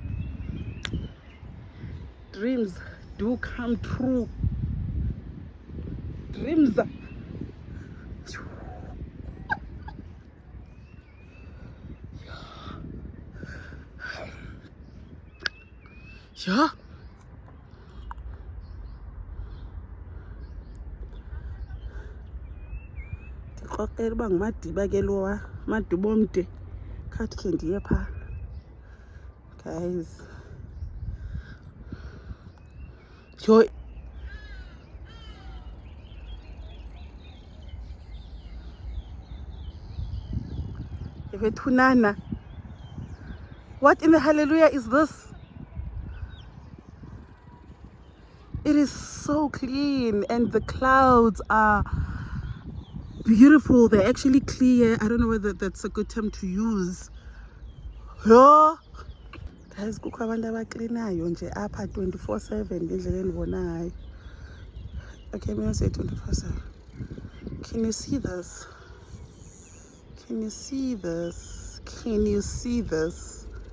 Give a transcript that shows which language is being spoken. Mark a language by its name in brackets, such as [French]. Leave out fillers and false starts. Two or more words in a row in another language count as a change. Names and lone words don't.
[English] Dreams do come true. Dreams. Yeah. [Xhosa] Ndikrokrela uba ngumadiba ke lowa madiba omde khathi khe ndiye phaa. Guys, yo, ebethunana. [English] What in the hallelujah is this? It is so clean and the clouds are beautiful. They're actually clear. I don't know whether that's a good term to use. Yeah. Guys, [Xhosa] kukho abantu abaklinayo nje apha 24/7 ngendlela endibona ngayo. [English] Okay, I'm gonna say 24/7. Can you see this? Can you see this? Can you see this?